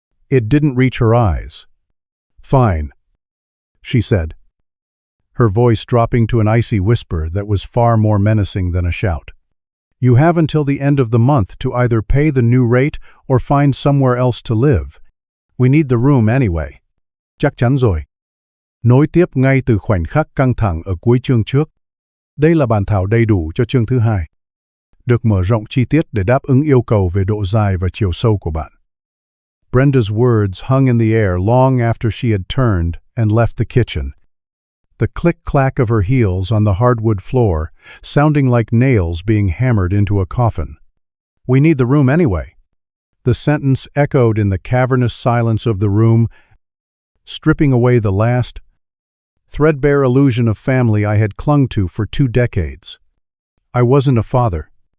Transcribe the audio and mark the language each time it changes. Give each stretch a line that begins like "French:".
English: It didn't reach her eyes. "Fine," she said, her voice dropping to an icy whisper that was far more menacing than a shout. "You have until the end of the month to either pay the new rate or find somewhere else to live. We need the room anyway."
Vietnamese: Chắc chắn rồi. Nối tiếp ngay từ khoảnh khắc căng thẳng ở cuối chương trước. Đây là bản thảo đầy đủ cho chương thứ 2. Được mở rộng chi tiết để đáp ứng yêu cầu về độ dài và chiều sâu của bạn.
English: Brenda's words hung in the air long after she had turned and left the kitchen. The click-clack of her heels on the hardwood floor, sounding like nails being hammered into a coffin. "We need the room anyway." The sentence echoed in the cavernous silence of the room, stripping away the last, threadbare illusion of family I had clung to for 2 decades. I wasn't a father.